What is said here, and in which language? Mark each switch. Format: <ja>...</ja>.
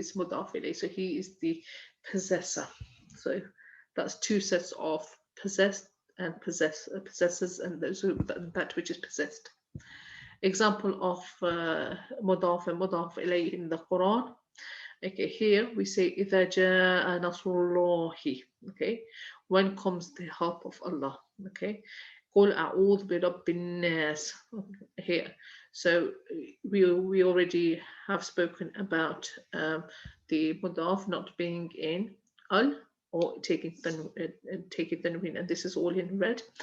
<en>He is mudaf ilay, so he is the possessor. So that's two sets of possessed and possessors, and those who, that which is possessed. Example of mudaf and mudaf ilay in the Quran. Okay, here we say</en> <ar>إِذَا جَاءَ نَصْرُ اللَّهِ.</ar> <en>Okay, when comes the help of Allah? Okay,</en> <ar>قُلْ أَعُوذُ بِرَبِّ النَّاسِ.</ar> <en>Here, so we already have spoken about the mudaf not being in al or taking tanween, and this is all in red.</en>